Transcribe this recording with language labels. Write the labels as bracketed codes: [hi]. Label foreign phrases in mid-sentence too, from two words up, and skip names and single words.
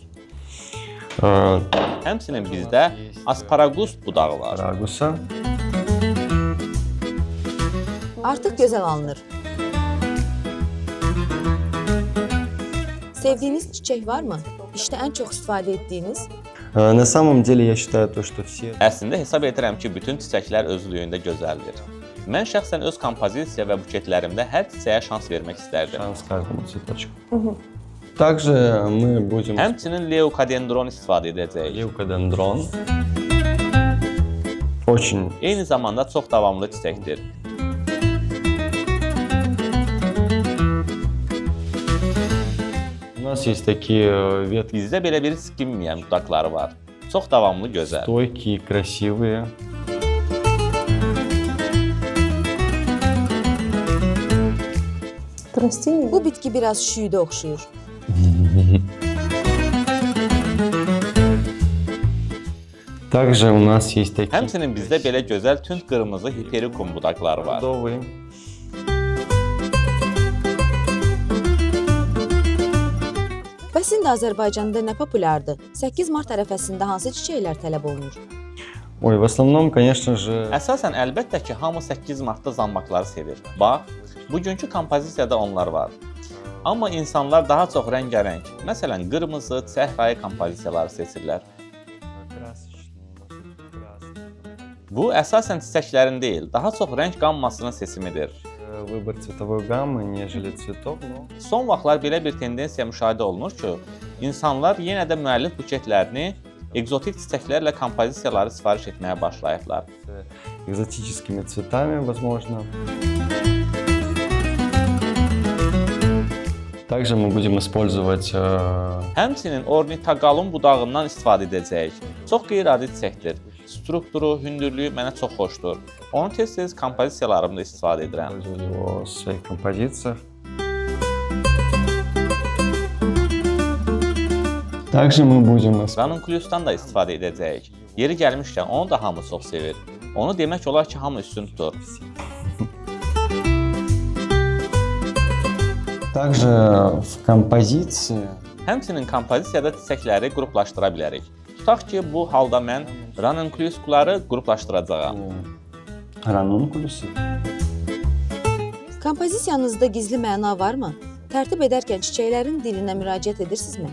[az] Həmçinin bizdə asparagus budağı var. [ru] Рагуса. [az] Artıq gözəl alınır. Sevdiyiniz çiçək varmı? İşdə ən çox istifadə etdiyiniz? [ru] На самом деле я считаю то, что все [az] Əslində hesab edirəm ki, bütün çiçəklər özlüyündə gözəldir. Mən şəxsən öz kompozisiya və buketlərimdə hər çiçəyə şans vermək istərdim. [ru] шанс каждому цветочку. Также мы будем [az] Həmçinin leokadendron istifadə edəcəyik. [ru] леукодендрон. Очень [az] Eyni zamanda çox davamlı çiçəkdir. [ru] У нас есть такие ветки [az] Bizdə belə bir skinməyən budaqları var. Çox davamlı gözəl. [ru] стойкие, красивые. [az] Bu bitki biraz şüyüdə oxşuyur. [ru] Также у нас есть такие [az] Həmçinin bizdə belə gözəl tünd qırmızı hiperikum budaqları var. [ru] бордовые. [az] Bəs indi Azərbaycanda nə populyardır? 8 mart ərəfəsində hansı çiçəklər tələb olunur? [ru] Ой, в основном, конечно же, [az] Əsasən əlbəttə ki, hamı 8 martda zanmaqları sevir. Bax, bugünkü kompozisiyada onlar var. Amma insanlar daha çox rəngarəng, məsələn, qırmızı, səhrai kompozisiyaları seçirlər. Bu əsasən çiçəklərin deyil, daha çox rəng qammasının seçimidir. [ru] выбор цветовой гаммы, нежели цветов, но [az] Son vaxtlar belə bir tendensiya müşahidə olunur ki, insanlar yenə də müəllif buketlərini egzotik çiçəklərlə kompozisiyaları sifariş etməyə başlayıblar. [ru] с экзотическими цветами, возможно. Также мы будем использовать [az] Həmçinin ornitaqalum budağından istifadə edəcəyik. Çox qeyri-adi çiçəkdir. Strukturu, hündürlüyü mənə çox xoşdur. Onu tez-tez kompozisiyalarımda istifadə edirəm. [ru] использовать его в своих композициях. Также мы будем [az] Ranunculuus'dan da istifadə edəcəyik. Yeri gəlmişkən onu da hamı çox sevir. Onu demək olar ki, hamı üstün tutur. [ru] Также в композиции [az] Həmçinin kompozisiyada çiçəkləri qruplaşdıra bilərik. Tutaq ki, bu halda mən ranunculuusları qruplaşdıracağam. [ru] ранункулюсы. [az] Kompozisiyanızda gizli məna varmı? Tərtib edərkən çiçəklərin dilinə müraciət edirsinizmi?